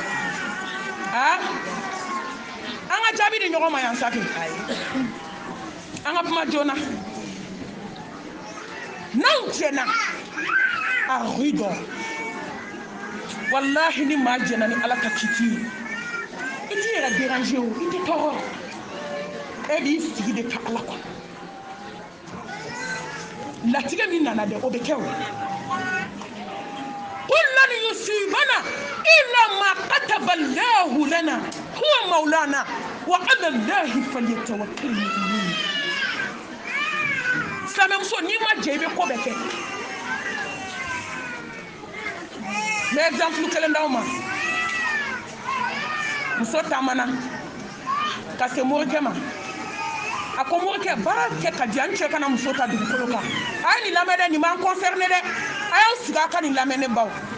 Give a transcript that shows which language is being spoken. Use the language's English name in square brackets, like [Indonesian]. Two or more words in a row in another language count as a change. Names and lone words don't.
[Bambara] an ka jaabi di ɲɔgɔn ma yan sa kɛ an ka kuma joona n'anw jɛna a ridɔ wallahi ni maa jɛna ni ala ka kiti ye i t'i yɛrɛ déranger o i tɛ tɔɔrɔ e b'i sigi de ka ala kɔnɔ latigɛ min nana dɛ o bɛ kɛ o [Arabic] قل لن يصيبنا إلا ما كتب الله لنا هو مولانا وعلى الله فليتوكل المؤمنون [Bambara] silamɛmuso n'i ma jɛ i bɛ ko bɛɛ kɛ n bɛ exemple kelen d'aw ma muso taamana ka se morikɛ ma a ko morikɛ baara kɛ ka di an cɛ kana muso ta dugukolo kan a ye nin lamɛn dɛ nin b'an concerné dɛ a y'aw sigi a ka nin lamɛn ne baw